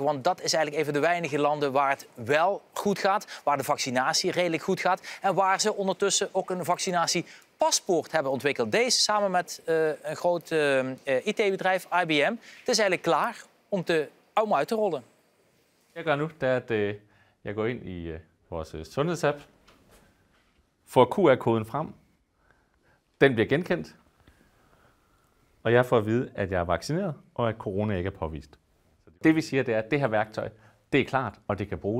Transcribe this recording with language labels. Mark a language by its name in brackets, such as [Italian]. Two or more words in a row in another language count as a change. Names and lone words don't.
[Dutch] Want dat is eigenlijk een van de weinige landen waar het wel goed gaat. Waar de vaccinatie redelijk goed gaat. En waar ze ondertussen ook een vaccinatiepaspoort hebben ontwikkeld. Deze samen met een groot IT-bedrijf, IBM. Het is eigenlijk klaar om uit te rollen. [Danish] Jeg gør nu, det er, at jeg går ind i vores sundhedsapp. Får QR-koden frem. Den bliver genkendt. Og jeg får at vide, at jeg er vaccineret, og at corona ikke er påvist. Det vi siger, det er, at det her værktøj, det er klart, og det kan bruges.